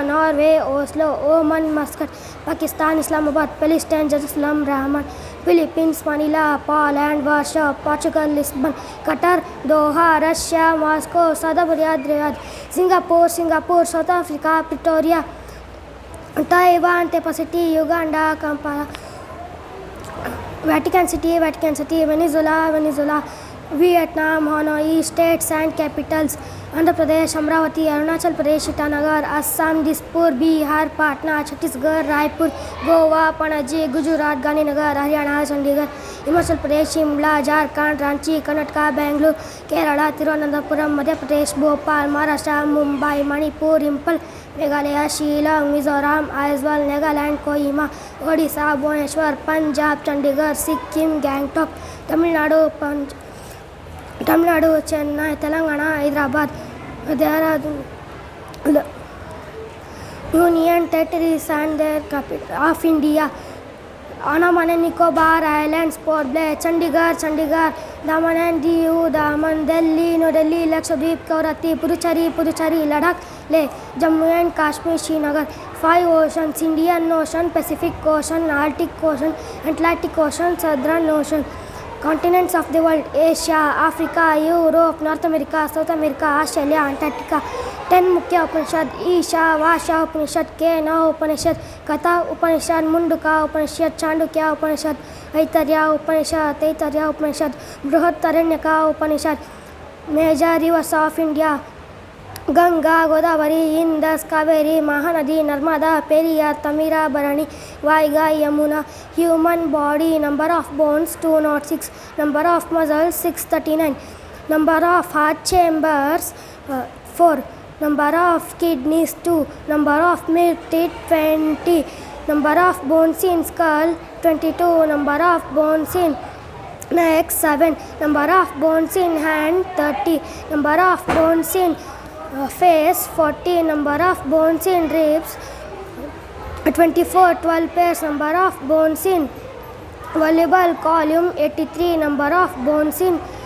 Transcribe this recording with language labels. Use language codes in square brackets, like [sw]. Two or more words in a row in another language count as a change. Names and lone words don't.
[en] Norway, Oslo, Oman, Muscat, Pakistan, Islamabad, Palestine, Jerusalem, Rahman, Philippines, Manila, Poland, Warsaw, Portugal, Lisbon, Qatar, Doha, Russia, Moscow, Saudi Arabia, Riyadh, Singapore, South Africa, Pretoria, Taiwan, Tepa City, Uganda, Kampala, Vatican City, Venezuela, Vietnam, Hanoi. States and capitals: Andhra Pradesh, Amravati, Arunachal Pradesh, Itanagar, Assam, Dispur, Bihar, Patna, Chhattisgarh, Raipur, Goa, Panaji, Gujarat, Gandhinagar, Haryana, Chandigarh, Himachal Pradesh, Shimla, Jharkhand, Ranchi, Karnataka, Bangalore, Kerala, Thiruvananthapuram, Madhya Pradesh, Bhopal, Maharashtra, Mumbai, Manipur, Impal, Meghalaya, Shillong, Mizoram, Aizawl, Nagaland, Kohima, Odisha, Bhubaneswar, Punjab, Chandigarh, Sikkim, Gangtok, Tamil Nadu, Chennai, Telangana, Hyderabad, Dehradun, Union Territories and their capital of India: Andaman and Nicobar Islands, Port Blair, Chandigarh, Daman and Diu, Daman, Delhi, New Delhi, Lakshadweep, Kavratti, Puducherry, Ladakh, Leh, Jammu and Kashmir, Srinagar. 5 oceans: Indian Ocean, Pacific Ocean, Arctic Ocean, Atlantic Ocean, Southern Ocean. Continents of the world: Asia, Africa, Europe, North America, South America, Australia, Antarctica. 10 Mukhya Upanishad: Isha, Vasha Upanishad, Kena Upanishad, Katha Upanishad, Munduka Upanishad, Chandukya Upanishad, Aitareya Upanishad, Brihadaranyaka Upanishad. Major rivers of India: Ganga, Godavari, Indus, Kaveri, Mahanadi, Narmada, Periyar, Tamira, Bharani, Vaigai, Yamuna. Human body: number of bones 206, number of muscles 639, number of heart chambers 4, number of kidneys 2, number of milk teeth 20, number of bones in skull 22, number of bones in neck 7, number of bones in hand 30, number of bones in face 40, number of bones in ribs 24, 12 pairs, number of bones in volleyball column 83, number of bones in